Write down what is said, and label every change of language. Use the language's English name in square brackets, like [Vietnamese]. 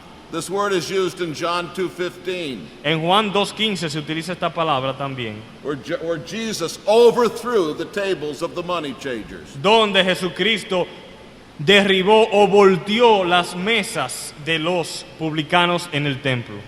[English] This word is used in John 2:15, [Spanish] En Juan 2:15 se utiliza esta palabra también, [English] where Jesus overthrew the tables of the money changers. [Spanish] donde Jesucristo derribó o volteó las mesas de los publicanos en el templo.